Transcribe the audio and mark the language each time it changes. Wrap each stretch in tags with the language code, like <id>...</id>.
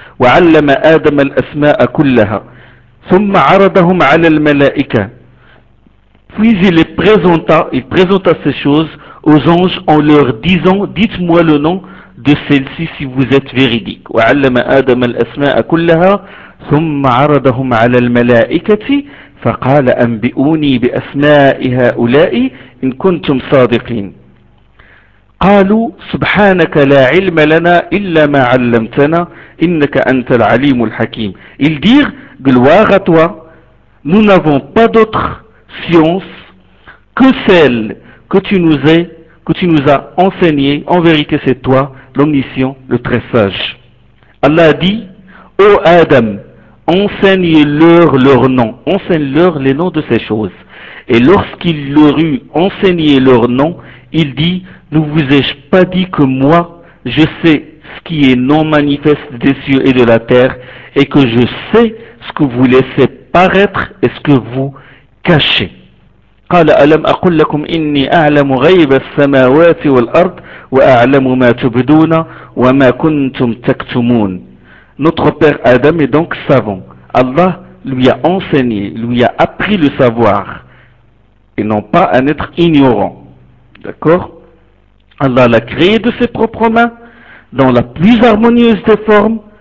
<ar>وعلم آدم الأسماء كلها. ثم عرضهم على الملائكة.</ar> <fr>Puis il présenta ces choses aux anges en leur disant, dites-moi le nom de celle-ci si vous êtes véridique.</fr> <ar>وعلم آدم الأسماء كلها. ثم عرضهم على الملائكة فقال أنبئوني بأسماء هؤلاء إن كنتم صادقين. قالوا سبحانك لا علم لنا إلا ما علمتنا إنك أنت العليم الحكيم.</ar> <fr>Ils dirent, gloire à toi, nous n'avons pas d'autre science que celle que tu nous as enseignée. En vérité, c'est toi l'omniscient, le très sage. Allah dit, ô Adam, enseigne-leur leur nom, enseigne-leur les noms de ces choses. Et lorsqu'il leur eut enseigné leur nom, il dit, ne vous ai-je pas dit que moi, je sais ce qui est non manifeste des cieux et de la terre, et que je sais ce que vous laissez paraître et ce que vous cachez.</fr> <ar>قال ألم أقل لكم إني أعلم غيب السماوات والأرض وأعلم ما تبدون وما كنتم تكتمون.</ar> <fr>Notre père Adam est donc savant. Allah lui a enseigné, lui a appris le savoir, et non pas un être ignorant. D'accord? Allah l'a créé de ses propres mains, dans la plus harmonieuse des formes.</fr>